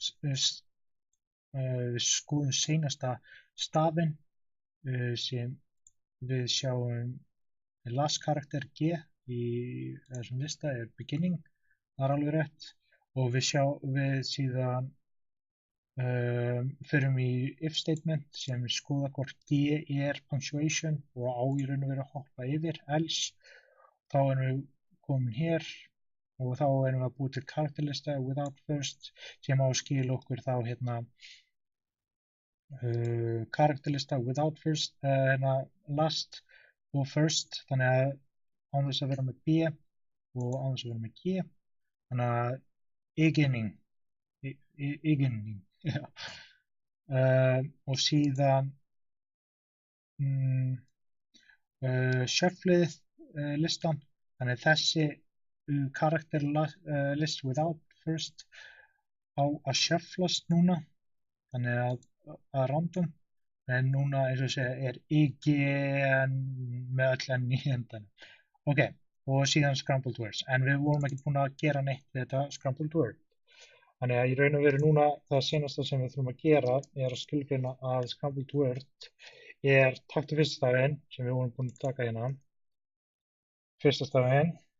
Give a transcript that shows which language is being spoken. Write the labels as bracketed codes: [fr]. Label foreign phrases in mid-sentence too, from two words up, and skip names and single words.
[is] stafinn sem við sjáum last karakter G í þessum lista er Beginning, það er alveg rétt, og við síðan förum í [en] if statement [is] sem skoða hvort G er punctuation og á í raun og veru að hoppa yfir, else. Þá erum við komin hér, og þá erum við að búið til karakterlista [en] without first [is] sem á að skila okkur þá hérna karakterlista [en] without first, last [is] og first, þannig að án þess að vera með B og án þess að vera með G, þannig að beginning, já. Og síðan shufflið listan, þannig að þessi karakter [en] list without first [is] á að shufflast núna, þannig að random, en núna eins og segja er igen með öll enn í endan. Ok, og síðan [en] Scrambled Words, [is] en við vorum ekki búin að gera neitt við þetta [en] Scrambled Word. [is] Þannig að í raun og veru núna það senasta sem við þurfum að gera er að skilgreina að [en] Scrambled Word [is] er taktu fyrsta stafinn sem við vorum búin að taka hérna.